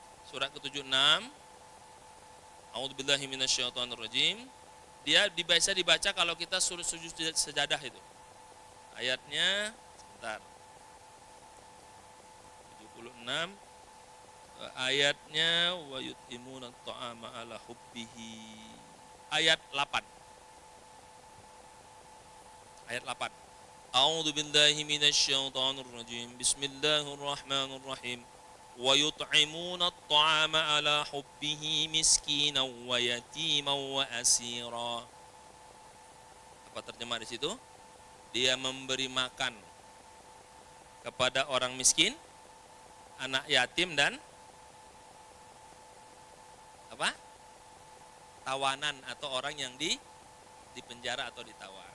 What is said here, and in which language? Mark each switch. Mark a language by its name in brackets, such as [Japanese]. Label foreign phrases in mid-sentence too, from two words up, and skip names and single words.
[Indonesian] Surat ke-76 [Arabic] أعوذ بالله من الشيطان الرجيم. [Indonesian] Dia dibaca kalau kita suruh sujud sejadah itu. Ayatnya sebentar. [Arabic] 76 ayatnya ويطعمون الطعام على حبه. [Indonesian] Ayat 8. Ayat 8. [Arabic] أعوذ بالله من الشيطان الرجيم. بسم الله الرحمن الرحيم. ويطعمون الطعام على حبه مسكينا ويتيما وأسيرا. [Indonesian] Apa terjemah di situ? Dia memberi makan kepada orang miskin, anak yatim dan apa? Tawanan atau orang yang di penjara atau ditawan.